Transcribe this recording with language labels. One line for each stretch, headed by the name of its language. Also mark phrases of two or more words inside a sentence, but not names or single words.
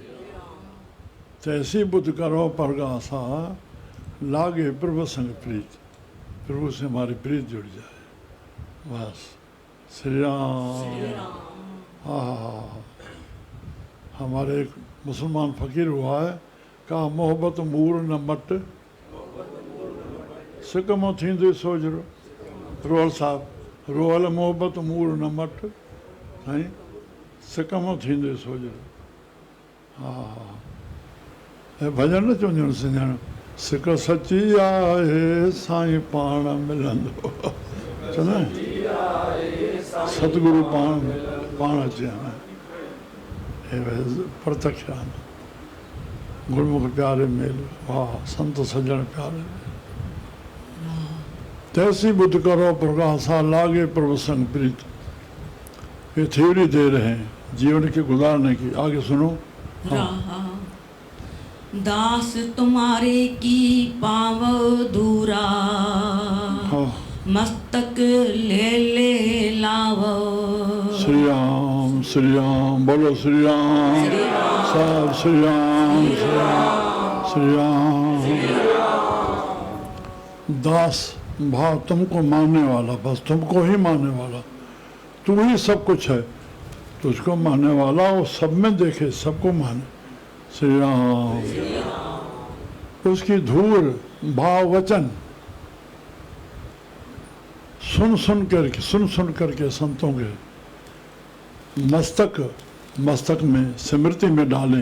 Hindi: तैसी बुद्ध करो परगासा, लागे प्रभु संग प्रीत। प्रभु से हमारी प्रीत जुड़ जाए, बस। श्री राम। हाँ। हमारे एक मुसलमान फकीर हुआ है, कहा
Sindhi: मोहब्बत मूर न मट, सिकमो थींदे सोजरो। रोहल साहब, रोहल मोहब्बत मूर न मट, नहीं सिकमो थींदे सोजरो। हाँ। भजन न चवंदा सिंधियाणा, सिक सची आहे साईं पाण मिलंदो। चवंदा सतगुरु पाण अचे प्रत्यक्ष गुरमुख प्यारे मेल।
Hindi: वाह संत सज्जन प्यारे। तैसी बुद्ध करो प्रकाशा, लागे प्रभु संग प्रीत। ये थ्योरी दे रहे हैं जीवन के गुजारने की। आगे सुनो। हाँ। दास तुम्हारे की पावो दूरा, हाँ। मस्तक ले ले लावो। श्री राम। श्री राम। बोलो श्री राम। सब श्री राम। श्री राम। श्री राम। दास भाव तुमको मानने वाला, बस तुमको ही मानने वाला। तू ही सब कुछ है, तुझको मानने वाला वो सब में देखे, सबको माने। श्री राम। उसकी धूल भाव वचन सुन सुन करके संतों के मस्तक में स्मृति में डालें।